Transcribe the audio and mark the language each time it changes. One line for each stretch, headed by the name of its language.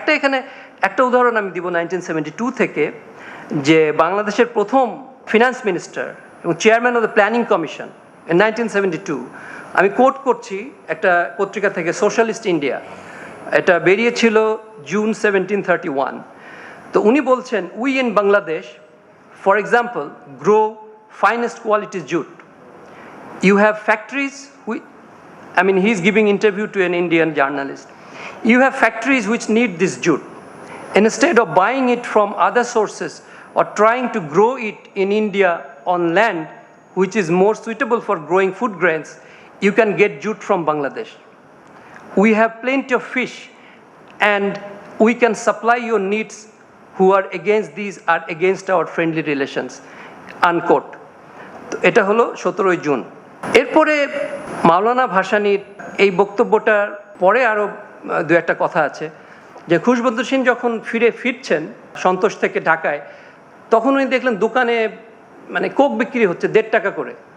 Bangla: এখানে একটা উদাহরণ আমি দিব 1972 থেকে, যে বাংলাদেশের প্রথম ফিনান্স মিনিস্টার এবং chairman of the planning commission in 1972, আমি কোট করছি একটা পত্রিকা থেকে, সোশ্যালিস্ট ইন্ডিয়া, এটা বেরিয়েছিল জুন 1731। তো উনি বলছেন,
English: We in Bangladesh for example grow finest quality jute. You have factories, he's giving interview to an Indian journalist. You have factories which need this jute. Instead of buying it from other sources or trying to grow it in India on land which is more suitable for growing food grains, you can get jute from Bangladesh. We have plenty of fish and we can supply your needs. Who are against these are against our friendly relations.
Bangla: Unquote. এটা হলো 17 June. এরপরে মাওলানা ভাসানীর এই বক্তব্যটার পরে আরও দু একটা কথা আছে, যে খুশবন্ত সিং যখন ফিরছেন সন্তোষ থেকে ঢাকায়, তখন উনি দেখলেন দোকানে কোক বিক্রি হচ্ছে 1.5 টাকা করে।